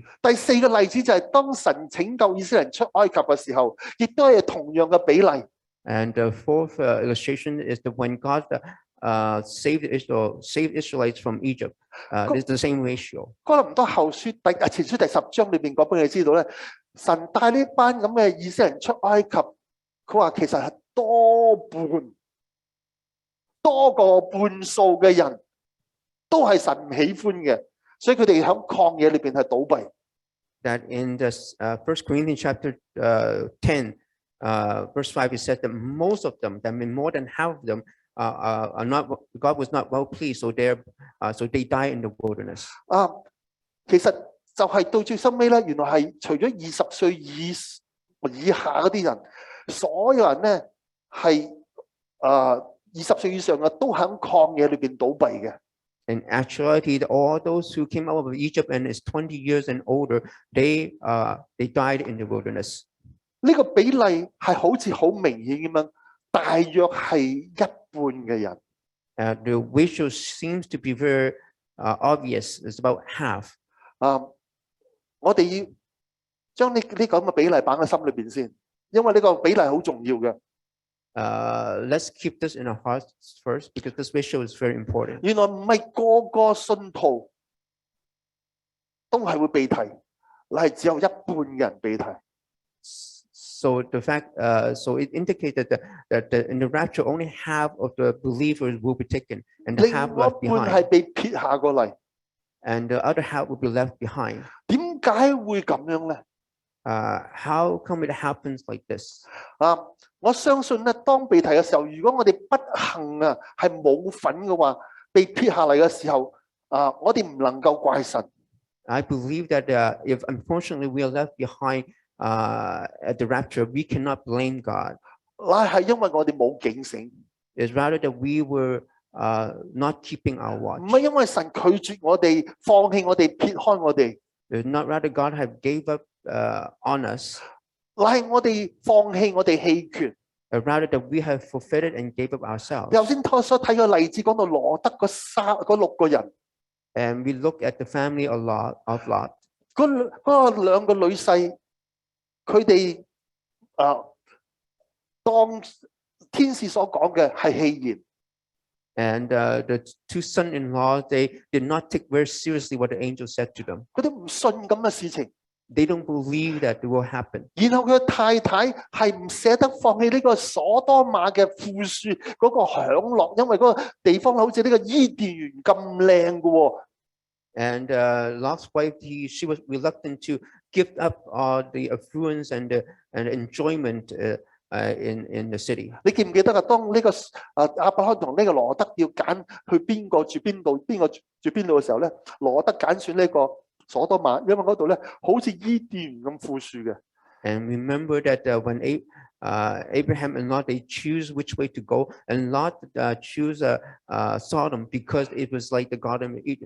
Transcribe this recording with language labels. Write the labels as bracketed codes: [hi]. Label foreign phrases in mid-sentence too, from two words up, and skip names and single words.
[yue] 第4個例子就係當神拯救以色列人出埃及嘅時候，亦都係同樣嘅比例。 [en] And the 4th illustration is that when God saved Israelites from Egypt, it's the same ratio. [yue] 哥林多後書前書第10章裏邊講俾你知道咧，神帶呢班咁嘅以色列人出埃及，佢話其實係多過半數嘅人都係神唔喜歡嘅，所以佢哋喺曠野裏邊係倒閉。 [en] That in the 1 Corinthians chapter 10, verse 5, it said that most of them, that means more than half of them, are not. God was not well pleased, so they die in the wilderness. [yue] 其實就係到最深尾咧，原來係除咗20歲以下嗰啲人，所有人咧係20歲以上嘅都喺曠野裏邊倒閉嘅。 [en] In actuality, all those who came out of Egypt and is 20 years and older, they died in the wilderness. [yue] 呢個比例係好似好明顯咁樣，大約係一半嘅人。 [en] The ratio seems to be very obvious. It's about half. [yue] 我哋要將呢咁嘅比例擺喺心裏邊先，因為呢個比例好重要嘅。 [en] Let's keep this in our hearts first, because this ratio is very important. [yue] 原來唔係個個信徒都係會被提，係只有一半嘅人被提。 [en] So the fact, so it indicated that in the rapture, only half of the believers will be taken, and the half left [yue] 另外一半 [en] behind. [yue] 係被撇下過嚟。 [en] And the other half will be left behind. [yue] 點解會咁樣咧？ [en] How come it happens like this? [yue] 我相信咧，當被提嘅時候，如果我哋不幸係冇份嘅話，被撇下嚟嘅時候，我哋唔能夠怪神。 [en] I believe that if unfortunately we are left behind at the rapture, we cannot blame God. [yue] 乃係因為我哋冇警醒。 [en] It's rather that we were not keeping our watch. [yue] 唔係因為神拒絕我哋、放棄我哋、撇開我哋。 [en] It's not rather God have gave up on us. [yue] 乃係我哋放棄我哋棄權。 [en] Rather that we have forfeited and gave up ourselves. [yue] 頭先所睇嘅例子講到羅德嗰6個人。 [en] And we look at the family of Lot. [yue] 嗰2個女婿，佢哋當天使所講嘅係戲言， [en] And the two son-in-law, they did not take very seriously what the angel said to them. [yue] 佢哋唔信咁嘅事情。 [en] They don't believe that it will happen. [yue] 然後佢嘅太太係唔捨得放棄呢個所多瑪嘅富庶嗰個享樂，因為嗰個地方好似呢個伊甸園咁靚嘅喎。 [en] And Lot's wife, she was reluctant to give up the affluence and the enjoyment in the city. [yue] 你記唔記得啊？當呢個亞伯拉罕同呢個羅德要揀去邊個住邊度，邊個住邊度嘅時候咧，羅德揀選呢個所多瑪，因為嗰度咧好似伊甸園咁富庶嘅。 [en] And remember that when Abraham and Lot, they choose which way to go, and Lot choose Sodom because it was like the Garden of Eden.